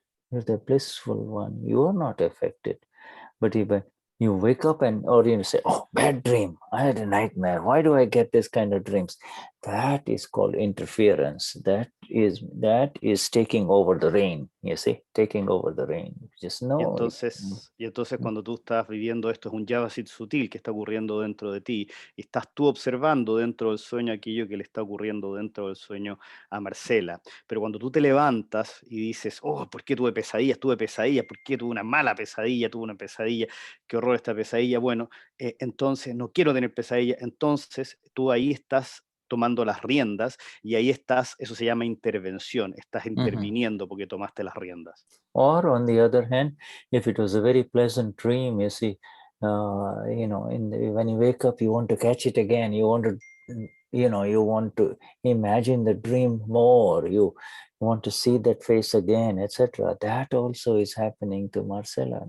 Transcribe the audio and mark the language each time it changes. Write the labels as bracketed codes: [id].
[en] You're the blissful one. You are not affected. But even you wake up or you say, oh, bad dream. I had a nightmare. Why do I get this kind of dreams? That is called interference. That is taking over the rein. You see, taking over the rein. Just know. [es] Y entonces cuando tú estás viviendo esto, es un Vyavasthit sutil que está ocurriendo dentro de ti. Y estás tú observando dentro del sueño aquello que le está ocurriendo dentro del sueño a Marcela. Pero cuando tú te levantas y dices, oh, ¿por qué tuve pesadillas? Tuve pesadillas. ¿Por qué tuve una mala pesadilla? Tuve una pesadilla. Qué horror esta pesadilla. Bueno, entonces no quiero tener pesadilla. Entonces tú ahí estás tomando las riendas y ahí estás, eso se llama intervención, estás interviniendo porque tomaste las riendas. [en] Or on the other hand, if it was a very pleasant dream, you see, you know, when you wake up, you want to catch it again. You want to, you want to imagine the dream more. You want to see that face again, etc. That also is happening to Marcella.